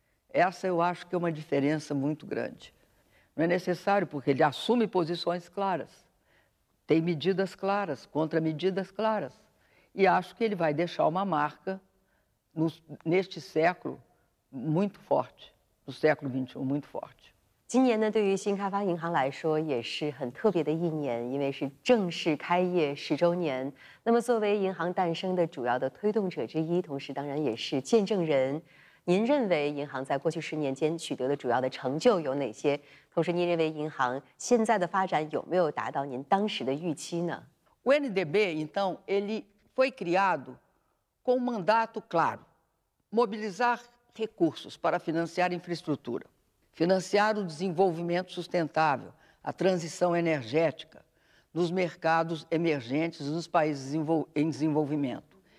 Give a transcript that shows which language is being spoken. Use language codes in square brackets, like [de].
[pt] Essa eu acho que é uma diferença muito grande. Não é necessário, porque ele assume posições claras, tem medidas claras, contramedidas claras. E acho que ele vai deixar uma marca neste século muito forte, no século XXI muito forte. [zh] 今年呢，对于新开发银行来说也是很特别的一年，因为是正式开业10周年。那么，作为银行诞生的主要的推动者之一，同时当然也是见证人，您认为银行在过去10年间取得的主要的成就有哪些？同时，您认为银行现在的发展有没有达到您当时的预期呢？ [pt] O NDB, então, ele foi criado com um mandato claro: mobilizar recursos para financiar infraestrutura, financiar o desenvolvimento sustentável, a transição energética nos mercados emergentes nos países em desenvolvimento.